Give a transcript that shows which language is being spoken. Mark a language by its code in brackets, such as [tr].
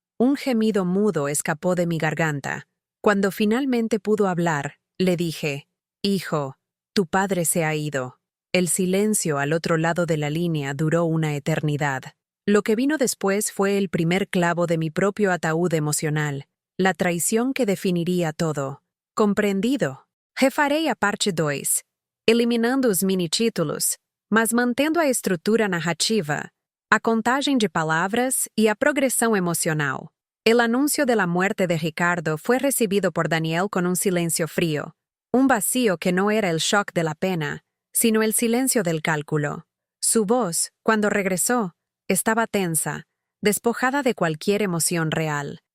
[es] Un gemido mudo escapó de mi garganta. Cuando finalmente pudo hablar, le dije, «Hijo, tu padre se ha ido». El silencio al otro lado de la línea duró una eternidad. Lo que vino después fue el primer clavo de mi propio ataúd emocional, la traición que definiría todo. [pt] Compreendido. Refarei a parte 2, eliminando os mini-títulos, mas mantendo a estrutura narrativa, a contagem de palavras e a progressão emocional. [es] El anuncio de la muerte de Ricardo fue recibido por Daniel con un silencio frío, un vacío que no era el shock de la pena, sino el silencio del cálculo. Su voz, cuando regresó, estaba tensa, despojada de cualquier emoción real.